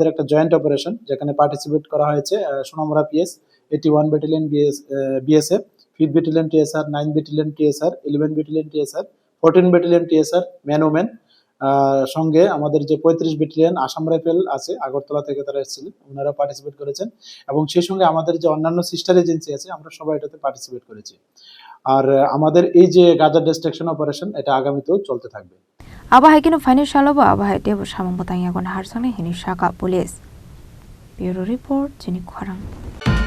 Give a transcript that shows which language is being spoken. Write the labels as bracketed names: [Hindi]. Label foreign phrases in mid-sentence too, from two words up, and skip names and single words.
[Bangla] একটা [English] joint operation [Bangla] যেখানে পার্টিসিপেট করা হয়েছে সোনামুড়া পিএস 81 ব্যাটালিয়ন বিএসএফ 5th ব্যাটালিয়ন টিএসআর 9th ব্যাটালিয়ন টিএসআর 11th ব্যাটালিয়ন টিএসআর 14th ব্যাটালিয়ন টিএসআর [English] man women [Bangla] সঙ্গে আমাদের যে 35 ব্যাটালিয়ন আসাম রাইফেল আছে আগরতলা থেকে তারা এসেছিলেন ওনারা পার্টিসিপেট করেছেন এবং সেই সঙ্গে আমাদের যে অন্যান্য [English] sister agency [Bangla] আছে আমরা সবাই এটাতে পার্টিসিপেট করেছি আর আমাদের এই যে গাঁজা [English] destruction operation [Bangla] এটা আগামীতেও চলতে থাকবে [Kok Borok] Abahai kino financial obo abahai debu samang batang yagon harsane hini shaka [English] police Bureau Report [Kok Borok] Jini Kwarang